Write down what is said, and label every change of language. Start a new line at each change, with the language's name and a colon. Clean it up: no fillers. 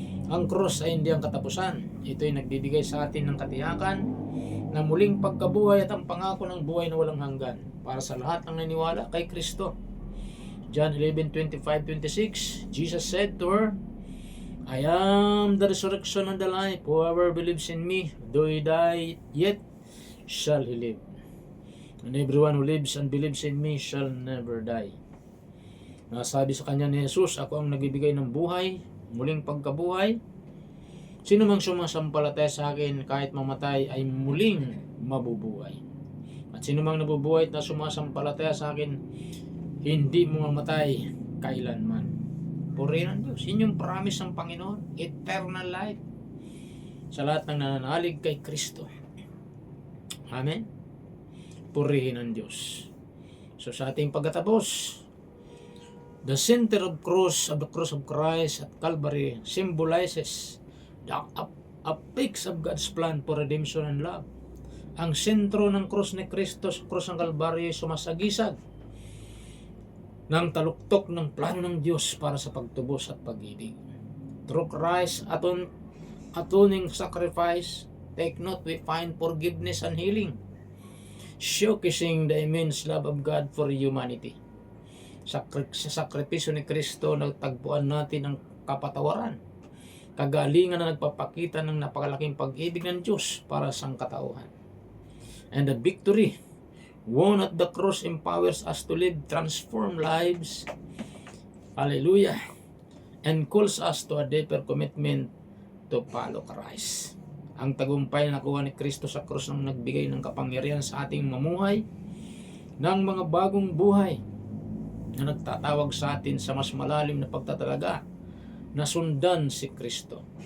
Filipino: Ang cross ay hindi ang katapusan. Ito ay nagbibigay sa atin ng katiyakan ng muling pagkabuhay at ang pangako ng buhay na walang hanggan para sa lahat ng naniwala kay Kristo.
English: John 11:25-26, Jesus said to her, I am the resurrection and the life. Whoever believes in me, though he die, yet shall he live. And everyone who lives and believes in me shall never die.
Filipino: Nasabi sa kanya ni Jesus, ako ang nagbibigay ng buhay, muling pagkabuhay. Sino mang sumasampalataya sa akin kahit mamatay ay muling mabubuhay. At sino mang nabubuhay at na sumasampalataya sa akin, hindi mamamatay kailanman. Purihin ang Diyos. Yun yung promise ng Panginoon.
English: Eternal life.
Filipino: Sa lahat ng nananalig kay Kristo.
English: Amen.
Filipino: Purihin ang Diyos. So sa ating pagkatapos,
English: the center of the cross of Christ at Calvary symbolizes the apex of God's plan for redemption and love.
Filipino: Ang sentro ng cross ni Kristo sa cross ng Calvary ay sumasagisag ng taluktok ng plano ng Diyos para sa pagtubos at pag-ibig.
English: Through Christ's atoning sacrifice, take note, we find forgiveness and healing, showcasing the immense love of God for humanity.
Filipino: Sa sakripisyo ni Kristo, nagtagpuan natin ang kapatawaran, kagalingan na nagpapakita ng napakalaking pag-ibig ng Diyos para sa katauhan.
English: And the victory won at the cross empowers us to live transformed lives. Hallelujah. And calls us to a deeper commitment to follow Christ.
Filipino: Ang tagumpay na nakuha ni Kristo sa krus nang nagbigay ng kapangyarihan sa ating mamuhay ng mga bagong buhay na nagtatawag sa atin sa mas malalim na pagtatalaga na sundan si Kristo.